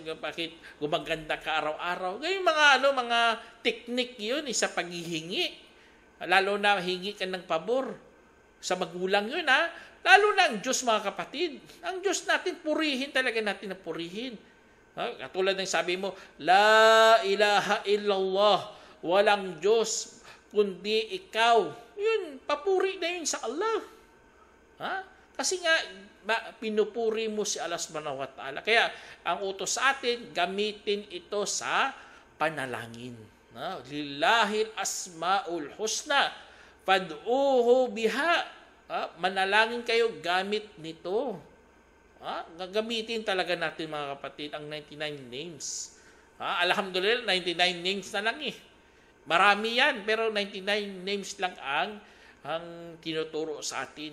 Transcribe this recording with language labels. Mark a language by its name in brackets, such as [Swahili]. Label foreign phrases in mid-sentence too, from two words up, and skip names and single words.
[Filipino] Bakit gumaganda ka araw-araw? Ganyan mga teknik yun sa paghihingi. Lalo na hingi ka ng pabor sa magulang yun, Lalo na ang Diyos, mga kapatid. Ang Diyos natin, purihin talaga natin na purihin. Katulad ng sabi mo, [Arabic] لا إله إلا الله, [Filipino] walang Diyos kundi ikaw. Yun, papuri na yun sa Allah. Kasi nga, pinupuri mo si Allah [Arabic] سبحانه وتعالى. [Filipino] Kaya, ang utos sa atin, gamitin ito sa panalangin. [Arabic] لله الأسماء الحسنى فادعوه بها. [Filipino] Manalangin kayo gamit nito. Gagamitin talaga natin, mga kapatid, ang 99 names. Alhamdulillah, 99 names na lang Marami yan, pero 99 names lang ang tinuturo sa atin.